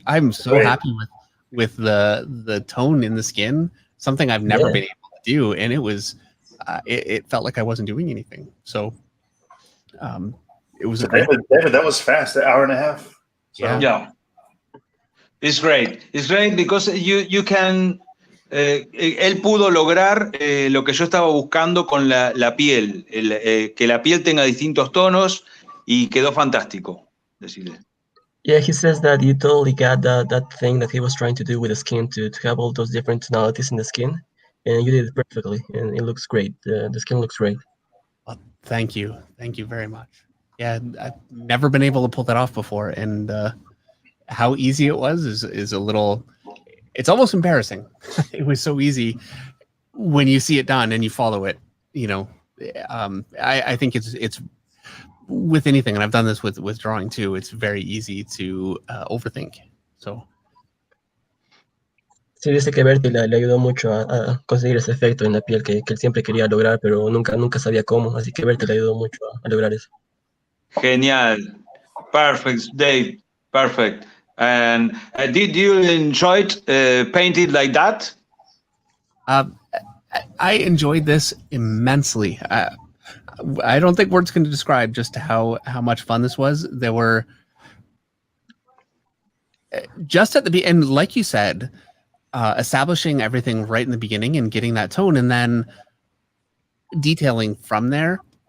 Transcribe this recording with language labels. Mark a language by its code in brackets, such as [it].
[en] I'm so happy with the tone in the skin. Something I've never been able to do, and it was it felt like I wasn't doing anything. So it was David, that was fast, an hour and a half. So. Yeah. It's great. It's great because you can. [es] Él pudo lograr lo que yo estaba buscando con la piel, que la piel tenga distintos tonos, y quedó fantástico. Decirle. [en] Yeah, he says that you totally got that thing that he was trying to do with the skin to have all those different tonalities in the skin, and you did it perfectly, and it looks great. The skin looks great. Well, thank you very much. Yeah, I've never been able to pull that off before, and how easy it was is a little. It's almost embarrassing. It was so easy when you see it done and you follow it. You know, I think it's with anything, and I've done this with drawing too. It's very easy to overthink. So. [es] Sí, dice que Bertie le ayudó mucho a conseguir ese efecto en la piel que él siempre quería lograr, pero nunca sabía cómo. Así que Bertie le ayudó mucho a lograr eso. Genial. [en] Perfect, Dave. Perfect. And did you enjoy painting like that? I enjoyed this immensely. I don't think words can describe just how much fun this was. There were just at the end, like you said, establishing everything right in the beginning and getting that tone, and then detailing from there.